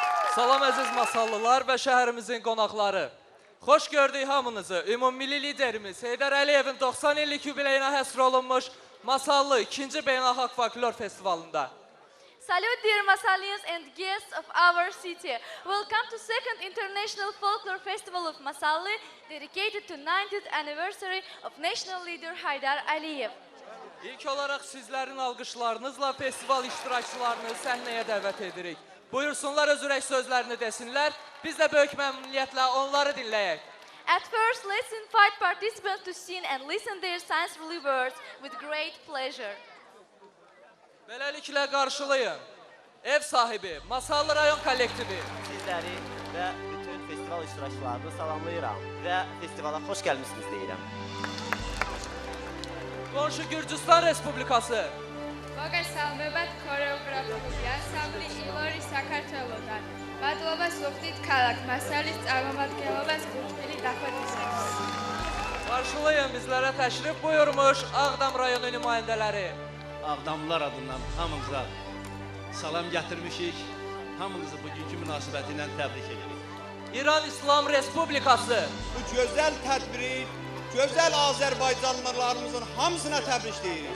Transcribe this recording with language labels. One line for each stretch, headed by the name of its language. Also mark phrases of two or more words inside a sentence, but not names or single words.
Azerbaijani: Salam əziz masallılar və şəhərimizin qonaqları. Xoş gördük hamınızı. Ümummilli liderimiz Heydər Əliyevin 90 illik yubileyinə həsr olunmuş Masallı 2-ci Beynəlxalq Folklor Festivalında.
English: Salute dear Masallians and guests of our city. Welcome to 2nd International Folklore Festival of Masalli, dedicated to 90th anniversary of national leader Heydər Əliyev.
Azerbaijani: İlk olaraq sizlərin alqışlarınızla festival iştirakçılarını səhnəyə dəvət edirik. Buyursunlar öz ürək sözlərini desinlər, biz də böyük məmnuniyyətlə onları dinləyək.
English: At first, let's invite participants to sing and listen their sensory words with great pleasure.
Azerbaijani: Beləliklə qarşılayın. Ev sahibi, Masallı rayon kollektivi. Sizləri və bütün festival iştirakçılarını salamlayıram və festivala xoş gəlmişsiniz deyirəm. Qonşu Gürcüstan Respublikası.
Georgian: მოგესალმებათ ქორეოგრაფიული ანსამბლი ილორი საქართველოდან. მადლობას ვუხდით ქალაქ მასალის წარმომადგენლობას გულთბილი დახვედრისათვის.
Azerbaijani: Qarşılayın bizlərə təşrif buyurmuş Ağdam rayonu nümayəndələri. Ağdamlılar adından hamınıza salam gətirmişik. Hamınızı bugünkü münasibəti ilə təbrik edirik. İran İslam Respublikası. Bu gözəl tədbiri, gözəl Azərbaycanlılarımızın hamısına təbrik deyirik.